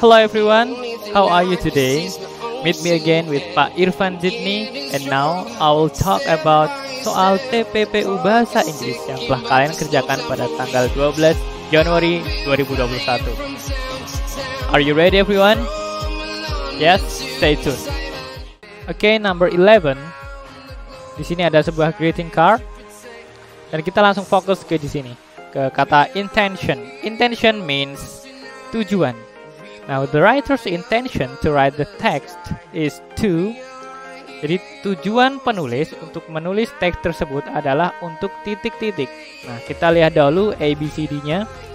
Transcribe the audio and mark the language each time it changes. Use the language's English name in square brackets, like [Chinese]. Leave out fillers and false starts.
[English] Hello everyone, how are you today? Meet me again with Pak Irfan Jidni. And now I will talk about [Indonesian] soal TPPU Bahasa Inggris yang telah kalian kerjakan pada tanggal 12 Januari 2021. [English] Are you ready everyone? Yes, stay tuned. Okay, number 11. [Indonesian] Di sini ada sebuah greeting card. Dan kita langsung fokus ke di sini, ke kata intention. [English] Intention means tujuan. Now the writer's intention to write the text is to. [Indonesian] Jadi tujuan penulis untuk menulis teks tersebut adalah untuk titik-titik. Nah, kita lihat dahulu ABCD-nya.